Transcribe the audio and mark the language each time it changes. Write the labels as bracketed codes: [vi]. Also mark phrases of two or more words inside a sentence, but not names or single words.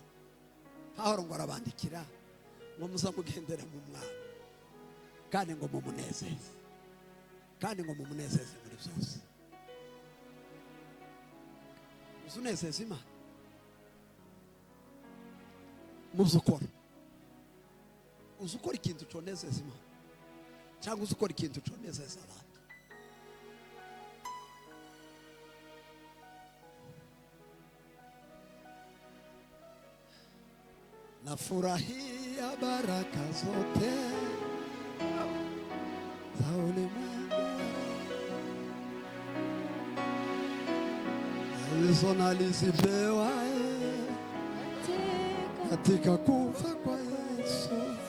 [rw] Pawulo ngo arabandikira ngo muzamugendera mu Mwami, kandi ngo mumunezeze, kandi ngo mumunezeze muri byose. Uzunezeza Imana mu byo ukora, uzi ukora ikintu conezeza Imana cyangwa uzi ukora ikintu conezeza abantu. [sw] Nafurahia baraka zote za ulimwengu alizonalizipewa katika kufa kwa Yesu.